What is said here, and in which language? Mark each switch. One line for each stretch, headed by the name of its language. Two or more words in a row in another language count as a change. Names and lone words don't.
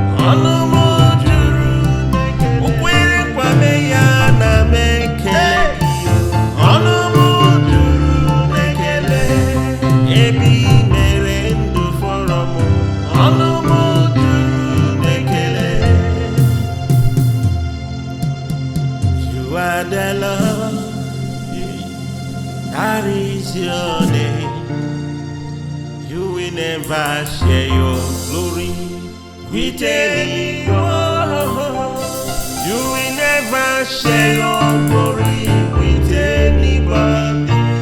Igbo: Ọnụ m juru n'ekele. O kwere nkwa mee ya na m ekele gị o. Ọnụ m juru n'ekele. Ebe i mere ndụ fọrọ m. Ọnụ m juru n'ekele.
English: You are the Lord. That is your name. You will never share your glory with anyone. You will never share your glory with anybody.